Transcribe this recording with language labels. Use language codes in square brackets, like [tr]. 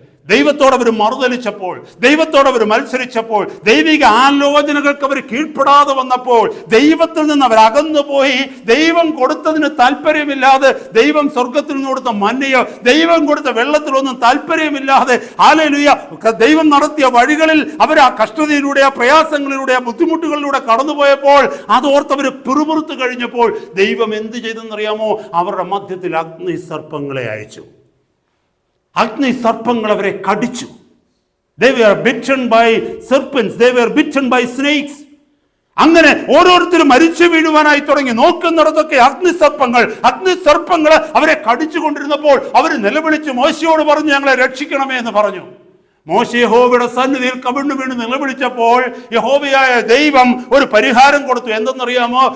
[ml] ദൈവത്തോട് അവർ മറുതലിച്ചപ്പോൾ, ദൈവത്തോട് അവർ മത്സരിച്ചപ്പോൾ, ദൈവിക ആലോചനകൾക്ക് അവർ കീഴ്പ്പെടാതെ വന്നപ്പോൾ, ദൈവത്തിൽ നിന്ന് അവർ അകന്നുപോയി, ദൈവം കൊടുത്തതിന് താല്പര്യമില്ലാതെ, ദൈവം സ്വർഗത്തിൽ നിന്ന് കൊടുത്ത മന്നയോ ദൈവം കൊടുത്ത വെള്ളത്തിലൊന്നും താല്പര്യമില്ലാതെ ഹല്ലേലൂയ ദൈവം നടത്തിയ വഴികളിൽ അവർ ആ കഷ്ടതയിലൂടെ, ആ പ്രയാസങ്ങളിലൂടെ, ആ ബുദ്ധിമുട്ടുകളിലൂടെ കടന്നുപോയപ്പോൾ അതോർത്തവർ പിറുപിറുത്ത് കഴിഞ്ഞപ്പോൾ ദൈവം എന്ത് ചെയ്തെന്നറിയാമോ? അവരുടെ മധ്യത്തിൽ അഗ്നി സർപ്പങ്ങളെ അയച്ചു. അഗ്നി സർപ്പങ്ങൾ അവരെ കടിച്ചു. [en] They were bitten by serpents, they were bitten by snakes. [ml] അങ്ങനെ ഓരോരുത്തരും മരിച്ചു വീഴുവാനായി തുടങ്ങി. നോക്കുന്നിടത്തൊക്കെ അഗ്നിസർപ്പങ്ങൾ അവരെ കടിച്ചു കൊണ്ടിരുന്നപ്പോൾ അവർ നിലവിളിച്ച് മോശയോട് പറഞ്ഞു, ഞങ്ങളെ രക്ഷിക്കണമേ എന്ന് പറഞ്ഞു. മോശ യഹോവയുടെ സന്നിധിയിൽ കവിണ്ണു വീണ് നിലവിളിച്ചപ്പോൾ യഹോവയായ ദൈവം ഒരു പരിഹാരം കൊടുത്തു. എന്തെന്നറിയാമോ?